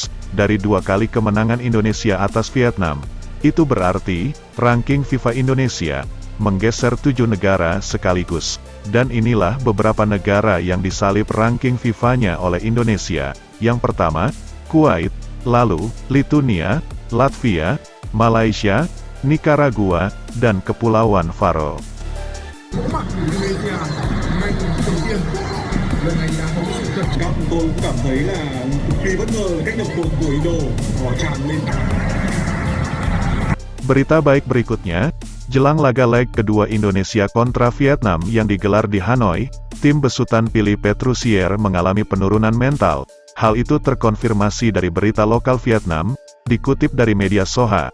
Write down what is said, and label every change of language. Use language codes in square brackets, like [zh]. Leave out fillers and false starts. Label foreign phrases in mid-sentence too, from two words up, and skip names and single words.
[id] Dari 2 kali kemenangan Indonesia atas Vietnam, itu berarti, ranking FIFA Indonesia menggeser 7 negara sekaligus. Dan inilah beberapa negara yang disalip ranking FIFA-nya oleh Indonesia. Yang pertama, Kuwait, lalu, Lituania, Latvia, Malaysia, Nicaragua, dan Kepulauan Faro. [vi] Mặt Indonesia ngay từ đầu tiên lần này là có sự cẩn trọng. Tôi cũng cảm thấy là cực kỳ bất ngờ cách nhập cuộc của Indo, họ tràn lên. [id] Berita baik berikutnya, jelang laga leg kedua Indonesia kontra Vietnam yang digelar di Hanoi, tim besutan Philippe Petrusier mengalami penurunan mental. Hal itu terkonfirmasi dari berita lokal Vietnam, dikutip dari media Soha.